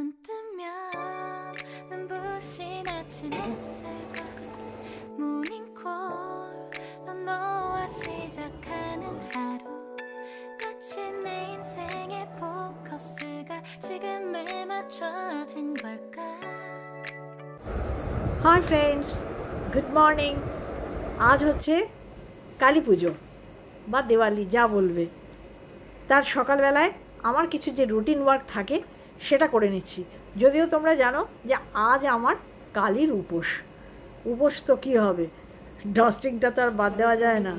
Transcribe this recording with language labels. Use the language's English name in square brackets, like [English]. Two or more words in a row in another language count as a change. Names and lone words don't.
[Korean] 뜨면 눈부신 아침 햇살과 모닝콜로 너와 시작하는 하루 마치 내 인생의 포커스가 지금에 맞춰진 걸까. [English] Hi friends, good morning. [Bangla] আজ হচ্ছে কালী পুজো বা দিওয়ালি, যা বলবে। তার সকালবেলায় আমার কিছু যে [English] routine work [Bangla] থাকে সেটা করে নিচ্ছি। যদিও তোমরা জানো যে আজ আমার কালীর উপোস তো কী হবে, ডাস্টিংটা তো আর বাদ দেওয়া যায় না।